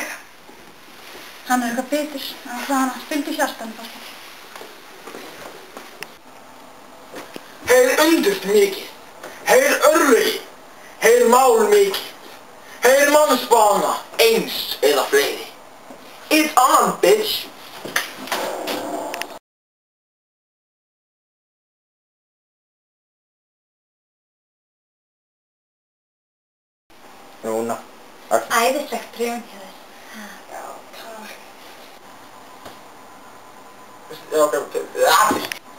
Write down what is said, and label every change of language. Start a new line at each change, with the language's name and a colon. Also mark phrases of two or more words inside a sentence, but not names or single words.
Icelandic: Hann er eitthvað bitur, en það hann spildi hjartan fast. Heyr undurt mikið, heyr örlögi, heyr mál mikið, heyr mannsbana, eins eða fleiri.
English: It's on, bitch!
Icelandic: Núna. Æðislegt prjón hjá þér. Já, takk. Já, ok.